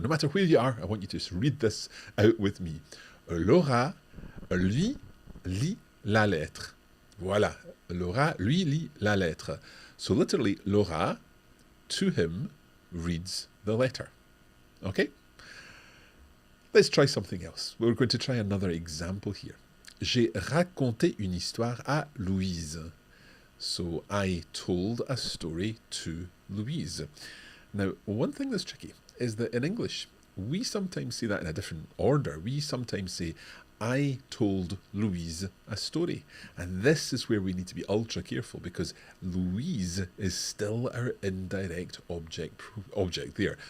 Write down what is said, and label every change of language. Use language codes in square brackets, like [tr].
[en] No matter where you are, I want you to just read this out with me. [fr] Laura, lui, lit la lettre. Voilà. Laura, lui, lit la lettre. [en] So literally, Laura, to him, reads the letter. Okay? Let's try something else. We're going to try another example here. [fr] J'ai raconté une histoire à Louise. [en] So I told a story to Louise. Now, one thing that's tricky is that in English, we sometimes say that in a different order. We sometimes say, I told Louise a story. And this is where we need to be ultra careful because Louise is still our indirect object there.